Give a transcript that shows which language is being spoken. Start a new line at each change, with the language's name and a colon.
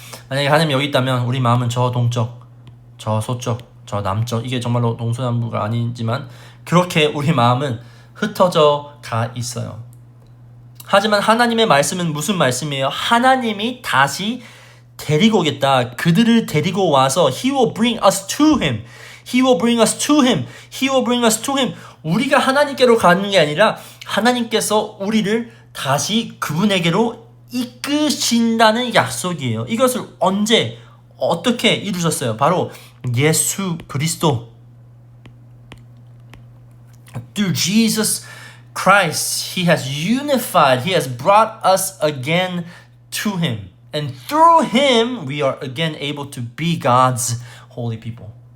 Korean: 만약에 하나님이 여기 있다면 우리 마음은 저 동쪽, 저 서쪽, 저 남쪽, 이게 정말로 동서남북가 아니지만 그렇게 우리 마음은 흩어져 가 있어요. 하지만 하나님의 말씀은 무슨 말씀이에요? 하나님이 다시 데리고 오겠다. 그들을 데리고 와서
English: He will bring us to Him. He will bring us to Him. He will bring us to Him.
Korean: 우리가 하나님께로 가는 게 아니라 하나님께서 우리를 다시 그분에게로 이끄신다는 약속이에요. 이것을 언제 어떻게 이루셨어요? 바로 예수 그리스도.
English: Through Jesus Christ, He has unified, He has brought us again to Him. And through Him, we are again able to be God's holy people.